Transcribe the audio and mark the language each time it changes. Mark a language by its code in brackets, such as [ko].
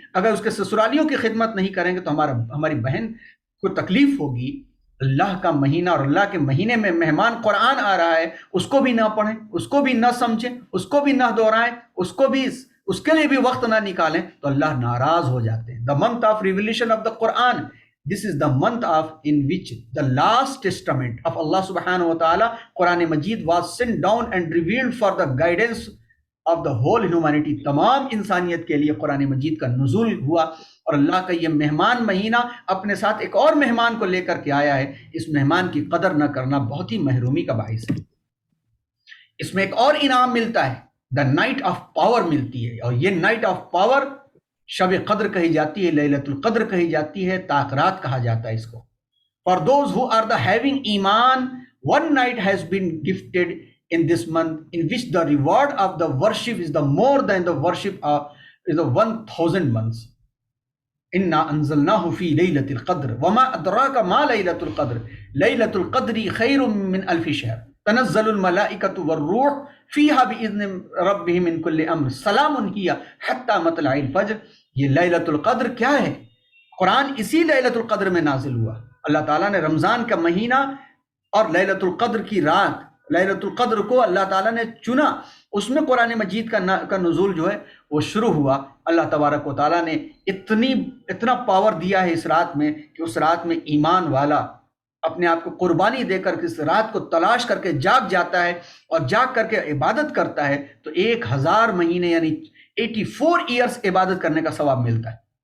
[ur] اگر اس کے سسرالیوں کی خدمت نہیں کریں گے تو ہماری بہن کو تکلیف ہوگی. اللہ کا مہینہ اور اللہ کے مہینے میں مہمان قرآن آ رہا ہے، اس کو بھی نہ پڑھیں، اس کو بھی نہ سمجھیں، اس کو بھی نہ دہرائیں، اس کے لیے بھی وقت نہ نکالیں تو اللہ ناراض ہو جاتے ہیں. [en] The month of revelation of the Quran. This is the month in which the last testament of Allah subhanahu wa ta'ala, Quran Majid, was sent down and revealed for the guidance of the whole humanity. [ur] تمام انسانیت کے لیے قرآن مجید کا نزول ہوا، اور اللہ کا یہ مہمان مہینہ اپنے ساتھ ایک اور مہمان کو لے کر کے آیا ہے. اس مہمان کی قدر نہ کرنا بہت ہی محرومی کا باعث ہے. اس میں ایک اور انعام ملتا ہے، دا نائٹ آف پاور ملتی ہے. اور یہ نائٹ آف پاور شب قدر کہی جاتی ہے، لیلۃ القدر کہی جاتی ہے، تاخرات کہا جاتا ہے اس کو. [en] For those who are the having ایمان، one night has been gifted in this month in which the reward of the worship is the more than the worship of the 1000 months. [ar] انا انزلناه في ليلة القدر وما ادراك ما ليلة القدر ليلة القدر خير من 1000 شهر تنزل الملائكة والروح فيها بإذن ربهم من كل امر سلام هي حتى مطلع الفجر. [ur] یہ لیلۃ القدر کیا ہے؟ قرآن اسی لیلۃ القدر میں نازل ہوا. اللہ تعالیٰ نے رمضان کا مہینہ اور لیلۃ القدر کی رات، لیلۃ القدر کو اللہ تعالیٰ نے چنا، اس میں قرآن مجید کا نزول جو ہے وہ شروع ہوا۔ اللہ تبارک و تعالیٰ نے اتنا پاور دیا ہے اس رات میں کہ اس رات میں ایمان والا اپنے آپ کو قربانی دے کر اس رات کو تلاش کر کے جاگ جاتا ہے اور جاگ کر کے عبادت کرتا ہے تو 1000 مہینے یعنی 84 ایئرس عبادت کرنے کا ثواب ملتا ہے۔